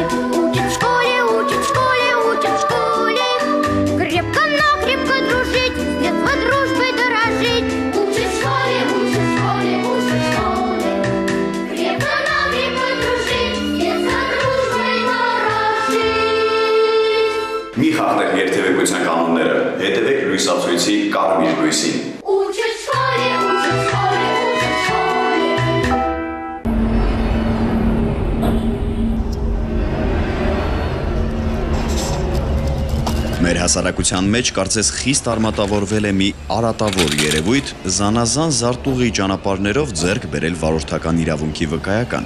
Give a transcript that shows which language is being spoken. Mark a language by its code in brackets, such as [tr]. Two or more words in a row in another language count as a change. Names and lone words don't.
[ru] Учат в школе, учат в школе, учат в школе. Крепко-накрепко дружить, с детства дружбой дорожить. Учат в школе, учат в школе, учат в школе. Крепко-накрепко дружить, с детства дружбой дорожить. [hy] Մի խախտեք երթևեկության կանոնները, հետևեք լույսացույցի կարմիր լույսին։ [ru] Учат в школе, учат в школе, учат в школе. [hy] Մեր հասարակության մեջ կարծես խիստ արմատավորվել է մի արատավոր երևույթ զանազան զարտուղի ճանապարհներով ձեռք բերել վարորդական իրավունքի վկայական,